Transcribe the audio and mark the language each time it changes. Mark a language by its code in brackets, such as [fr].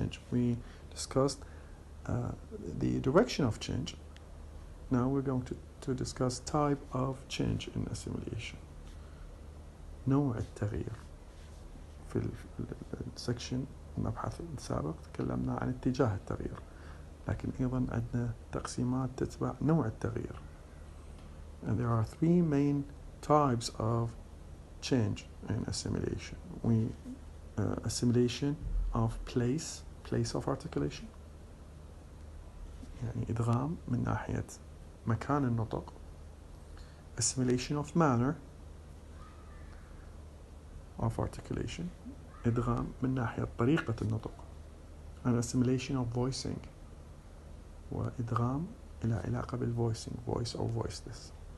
[en] We discussed the direction of change. Now we're going to discuss type of change in assimilation. [ar] نوع التغيير. في السكشن المبحث السابق تكلمنا عن اتجاه التغيير، لكن أيضا عندنا تقسيمات تتبع نوع التغيير. [en] And there are three main types of change in assimilation. Assimilation of place of articulation، [ar] يعني إدغام من ناحية مكان النطق. [en] Assimilation of manner of articulation، [ar] إدغام من ناحية طريقة النطق. [en] And assimilation of voicing، [ar] وإدغام إلى علاقة [en] بالvoicing، voice or voiceless.